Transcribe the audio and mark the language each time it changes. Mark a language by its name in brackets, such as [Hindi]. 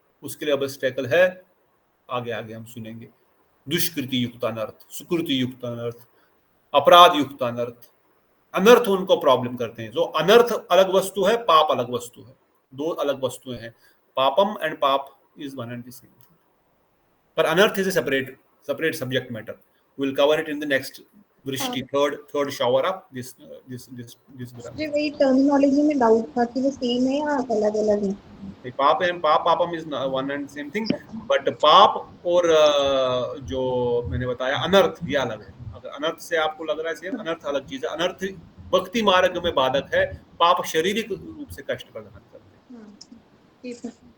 [Hindi] उसके लिए ऑब्स्टैकल है, आगे आगे हम सुनेंगे। दुष्कृति युक्त अनर्थ, सुकृति युक्त अनर्थ, अपराध युक्त अनर्थ, अनर्थ उनको प्रॉब्लम करते हैं। जो अनर्थ अलग वस्तु है, पाप अलग वस्तु है, दो अलग वस्तुएं हैं। [English] Papam and paap is one and the same, पर anarth is a separate subject matter. We'll cover it in the next Vrishti, third shower of this Granth. [Hindi] मुझे वही टर्मिनोलॉजी में डाउट था कि वो सेम है या अलग अलग है। [English] paap and papam is one and same thing, but [Hindi] पाप और जो मैंने बताया अनर्थ, ये अलग है। अगर अनर्थ से आपको लग रहा है सेम, अनर्थ अलग चीज है। अनर्थ भक्ति मार्ग में बाधक है, पाप शारीरिक रूप से कष्ट प्रदान करते हैं।